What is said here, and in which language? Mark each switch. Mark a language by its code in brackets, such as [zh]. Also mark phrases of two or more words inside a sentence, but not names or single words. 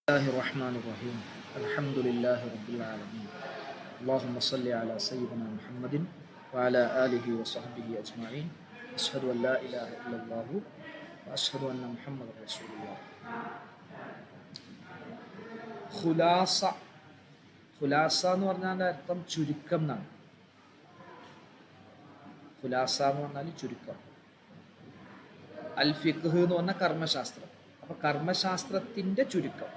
[ar] الله الرحمن الرحيم الحمد لله رب العالمين اللهم صل على سيدنا محمد وعلى آله وصحبه أجمعين أشهد أن لا إله إلا الله وأشهد أن محمد رسول الله [ml] ഖുലാസ ഖുലാസ എന്ന് പറഞ്ഞാൽ അർത്ഥം ചുരുക്കം എന്നാണ്. ഖുലാസ എന്ന് പറഞ്ഞാൽ ചുരുക്കം. [ar] الفقه [ml] എന്ന് പറഞ്ഞാൽ കർമ്മശാസ്ത്രം. അപ്പൊ കർമ്മശാസ്ത്രത്തിന്റെ ചുരുക്കം.